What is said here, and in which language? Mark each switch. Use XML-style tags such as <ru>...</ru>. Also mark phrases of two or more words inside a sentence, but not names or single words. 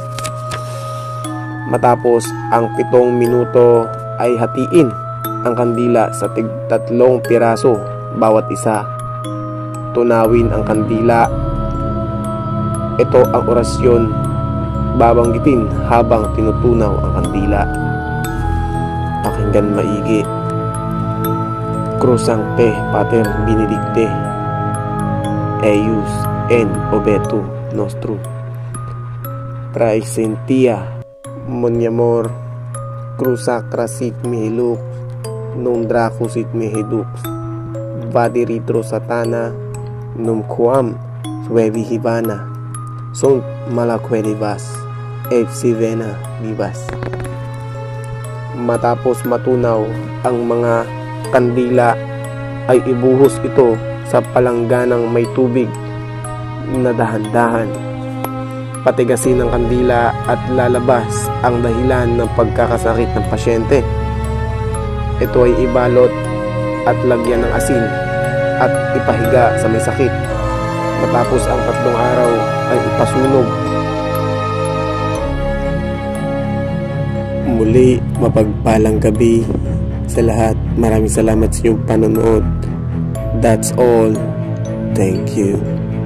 <tl>Matapos ang 7 minuto ay hatiin ang kandila sa 3 piraso bawat isa. Tunawin ang kandila. Ito ang orasyon babanggitin habang tinutunaw ang kandila. Pakinggan maigi.</tl> <la>Cruzangte Pater Benedicte eius en obetu nostrum praesentia moniamor cruzacra sit mihi lux num dracus sit mihi dux vadiritro satana num quam suevi hibana sunt malaqueribas et si vena vivas.</la> <tl>Matapos matunaw ang mga kandila ay ibuhos ito sa palangganang may tubig na dahan-dahan. Patigasin ang kandila at lalabas ang dahilan ng pagkakasakit ng pasyente. Ito ay ibalot at lagyan ng asin at ipahiga sa may sakit. Matapos ang 3 araw ay ipasunog. Muli, mapagpalang gabi sa lahat. Maraming salamat sa iyong panonood.</tl> <en>That's all. Thank you.</en>